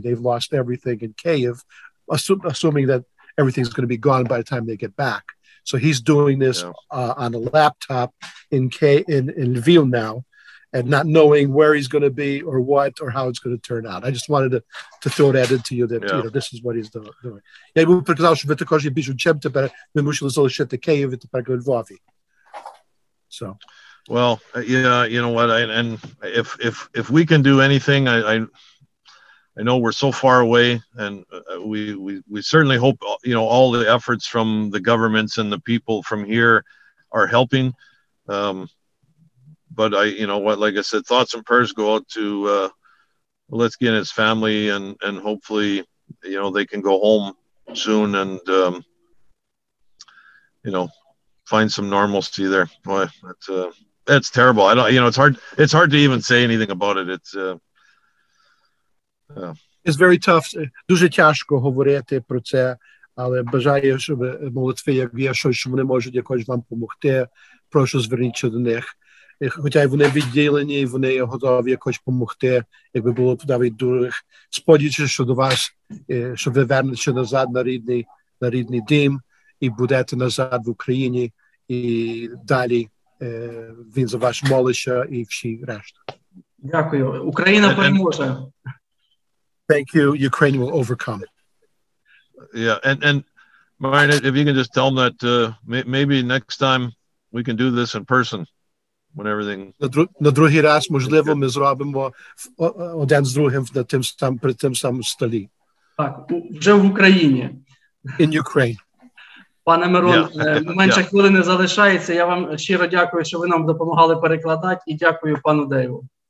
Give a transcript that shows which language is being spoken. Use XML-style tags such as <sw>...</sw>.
<en>They've lost everything in Kyiv, assuming that everything's going to be gone by the time they get back. So he's doing this on a laptop in Lviv now, and not knowing where he's going to be or what or how it's going to turn out. I just wanted to throw that into you that you know, this is what he's doing.</en> <uk>Я йому показав, що ви також є більше, чим тепер ми мусили залишити Київ і тепер у Львові. So.</uk> <en>Well, yeah, you know what, and if we can do anything, I know we're so far away, and we certainly hope, you know, all the efforts from the governments and the people from here are helping. But you know what, like I said, thoughts and prayers go out to Letsky and his family, and hopefully, you know, they can go home soon and you know, find some normalcy there. Boy, that's terrible. I don't, you know, it's hard to even say anything about it. It's very tough.</en> <uk>Дуже тяжко говорити про це, але бажаю, щоб молитви, як є щось, що вони можуть якось вам допомогти, прошу зверніться до них. Хоча вони відділені, вони готові якось допомогти, якби було навіть дуже. Сподіваюся, що до вас, що ви вернетеся назад на рідний дім і будете назад в Україні, і далі він за вас молиться і всі решта. Дякую. Україна переможе.</uk> <en>Thank you. Ukraine will overcome. Yeah, and Marian, if you can just tell them that maybe next time we can do this in person when everything.</en> <uk>На другий раз, можливо, ми зробимо один з другим при тим самому столі. Так, вже в Україні.</uk> <en>In Ukraine.</en> <uk>Пане Мирон, менше хвилини залишається. Я вам щиро дякую, що ви нам допомагали перекладати, і дякую пану Дейву.</uk>